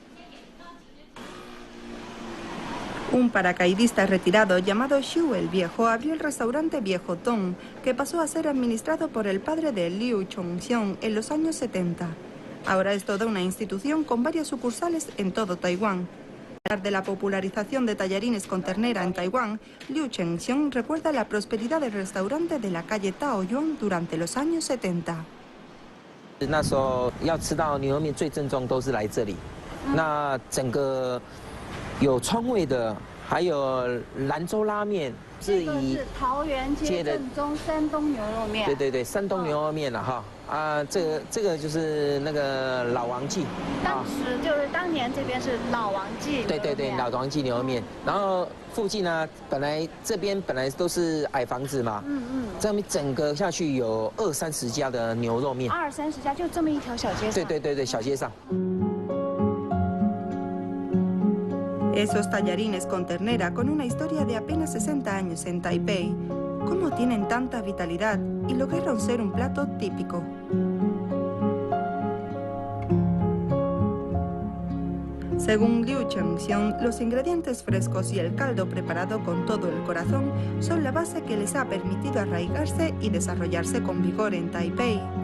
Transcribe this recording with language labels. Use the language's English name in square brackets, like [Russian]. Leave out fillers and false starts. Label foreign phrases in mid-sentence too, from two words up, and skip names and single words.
[Spanish] Un paracaidista retirado llamado Xu el Viejo abrió el restaurante Viejo Tong, que pasó a ser administrado por el padre de Liu Chongxiong en los años 70. Ahora es toda una institución con varias sucursales en todo Taiwán. Al hablar de la popularización de tallarines con ternera en Taiwán, Liu Chengxiong recuerda la prosperidad del restaurante de la calle Taoyuan durante los años 70. [Chinese] 那时候要吃到牛肉面最正宗都是来这里，那整个有川味的， 还有兰州拉面，这个是桃园街正宗山东牛肉面。对对对，山东牛肉面了哈。啊，这个就是那个老王记。当时就是当年这边是老王记。对对对，老王记牛肉面。然后附近呢，这边本来都是矮房子嘛。这边整个下去有20-30家的牛肉面。 20-30家，就这么一条小街上。对对对对，小街上。 [Spanish] Esos tallarines con ternera con una historia de apenas 60 años en Taipei, ¿cómo tienen tanta vitalidad y lograron ser un plato típico? Según Liu Chengxiong, los ingredientes frescos y el caldo preparado con todo el corazón son la base que les ha permitido arraigarse y desarrollarse con vigor en Taipei.